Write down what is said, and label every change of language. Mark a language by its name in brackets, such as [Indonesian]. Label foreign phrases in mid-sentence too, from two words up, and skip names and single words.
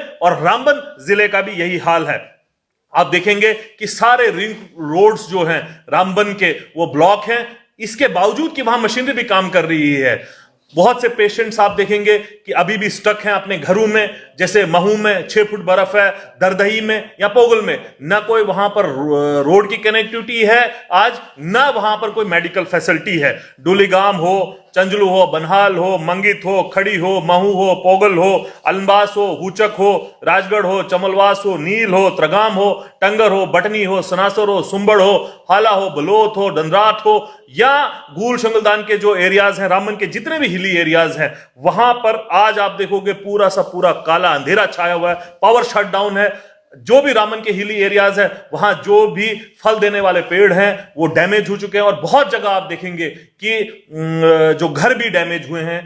[Hindi] और रामबन जिले का भी यही हाल है। आप देखेंगे कि सारे [English] ring roads [Hindi] जो हैं रामबन के वो ब्लॉक हैं, इसके बावजूद कि वहां मशीनरी भी काम कर रही है। बहुत से पेशेंट्स आप देखेंगे कि अभी भी स्टक हैं अपने घरों में, जैसे महू में 6 फुट बर्फ है, दरदही में या पोगल में ना कोई वहां पर रोड की कनेक्टिविटी है आज, ना वहां पर कोई [English] medical facility [Hindi] है। डुलीगाम हो, चंजलू हो, बनहाल हो, मंगित हो, खड़ी हो, महू हो, पोगल हो, अलंबास हो, हुचक हो, राजगढ़ हो, चमलवास हो, नील हो, त्रगाम हो, टंगर हो, बटनी हो, सनासर हो, सुंबड़ हो, हाला हो, बलोत हो, डंडरात हो, या गूल शंगलदान के जो एरियाज हैं, रामन के जितने भी [English] hilly areas [Hindi] हैं, वहां पर आज आप देखोगे पूरा सा पूरा काला अंधेरा छाया हुआ है, [English] power shutdown [Hindi] है। जो भी रामन के [English] hilly areas [Hindi] है वहां जो भी फल देने वाले पेड़ हैं वो डैमेज हो चुके हैं, और बहुत जगह आप देखेंगे कि जो घर भी डैमेज हुए हैं।